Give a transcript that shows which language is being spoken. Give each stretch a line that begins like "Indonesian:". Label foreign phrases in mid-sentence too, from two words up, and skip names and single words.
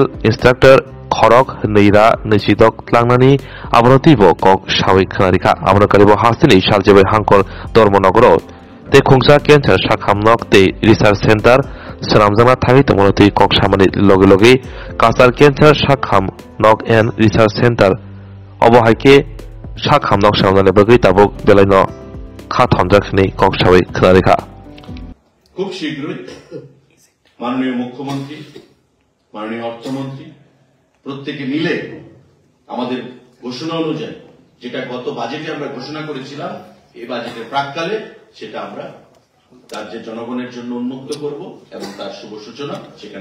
Kok Borok: instructor Khorok Neira Nishidok Tlangani Abrotibo Kok Shawi Khanarika Amrokaribo Hasini Shaljebe Hankol Dormonogoro Te Khungsa Cancer Shakhamnok Te
English: Research Center
Kok Borok: Saramjana Thai Tomoti Kok Shamani Logi Kasar Cancer Shakham Nok
English: and Research Center
Kok Borok: Obohaike Shakham Nok Shamani Bagi Tabuk Belino Khathonjakni Kok Shawi Khanarika
Bangla: খুব শীঘ্রই মাননীয় মুখ্যমন্ত্রী মাননীয় অর্থমন্ত্রী প্রত্যেকে মিলে আমাদের ঘোষণা অনুযায়ী যেটা গত বাজেটে আমরা ঘোষণা করেছিলাম এই বাজেটের প্রাক্কালে সেটা আমরা রাজ্যের জনগণের জন্য উন্মুক্ত করব এবং তার শুভ সূচনা সেখানে